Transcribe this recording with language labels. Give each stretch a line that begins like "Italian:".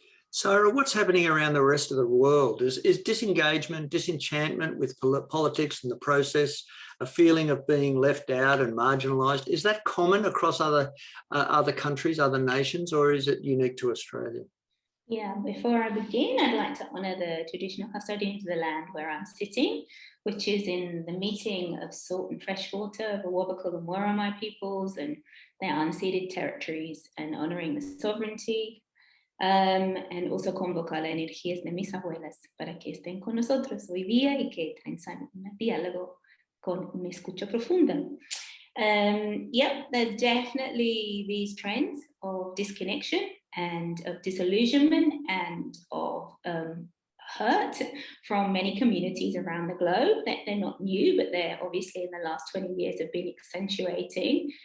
English: Sarah, what's happening around the rest of the world? Is disengagement, disenchantment with politics and the process, a feeling of being left out and marginalised, is that common across other countries, other nations, or is it unique to Australia? Yeah, before I begin, I'd like to honour the traditional custodians of the land where I'm sitting, which is in the meeting of salt and fresh water of the Wabakal and Worimi peoples and their unceded territories, and honouring the sovereignty. And also
Spanish: convocar las energías de mis abuelas para que estén con nosotros hoy día y que tengan un diálogo con mi escucha profunda.
English: Yep, there's definitely these trends of disconnection and of disillusionment and of hurt from many communities around the globe. They're not new, but they're obviously in the last 20 years have been accentuating.